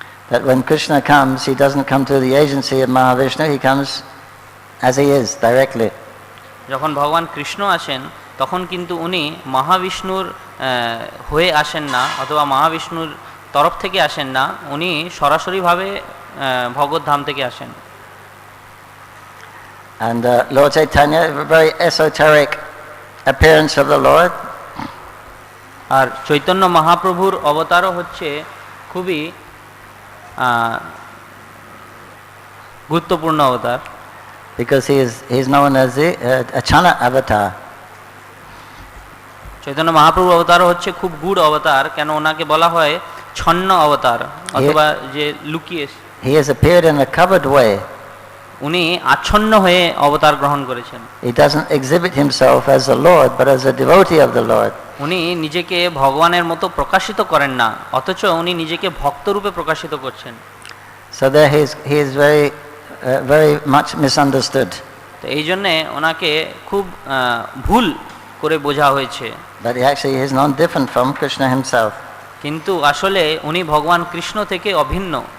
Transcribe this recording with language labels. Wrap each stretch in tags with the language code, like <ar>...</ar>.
<en>That when Krishna comes, he doesn't come through the agency of Mahavishnu, he comes as he is directly.</en> <bn>যখন ভগবান কৃষ্ণ আসেন তখন কিন্তু উনি মহাবিষ্ণুর হয়ে আসেন না অথবা মহাবিষ্ণুর তরফ থেকে আসেন না, উনি সরাসরিভাবে ভগবত ধাম থেকে আসেন।</bn> <en>And Lord Chaitanya, a very esoteric appearance of the Lord.</en> <bn>আর চৈতন্য মহাপ্রভুর অবতারও হচ্ছে খুবই গুরুত্বপূর্ণ অবতার।</bn> <en>Because he is known as a Chana avatar.</en> <bn>Chaitanya Mahaprabhu অবতারও হচ্ছে খুব গূঢ় অবতার, কেন ওনাকে বলা হয় ছন্ন অবতার অথবা যে লুকিয়ে।</bn> <en>He has appeared in a covered way.</en> <bn>উনি আচ্ছন্ন হয়ে অবতার গ্রহণ করেছেন।</bn> <en>He doesn't exhibit himself as the Lord, but as a devotee of the Lord.</en> <bn>উনি নিজেকে ভগবানের মতো প্রকাশিত করেন না, অথচ উনি নিজেকে ভক্তরূপে প্রকাশিত করছেন।</bn> <en>So there he is very much misunderstood.</en> <bn>তো এই জন্যে ওনাকে খুব ভুল করে বোঝা হয়েছে।</bn> <en>But he actually is not different from Krishna himself.</en> <bn>কিন্তু আসলে উনি ভগবান কৃষ্ণ থেকে অভিন্ন।</bn>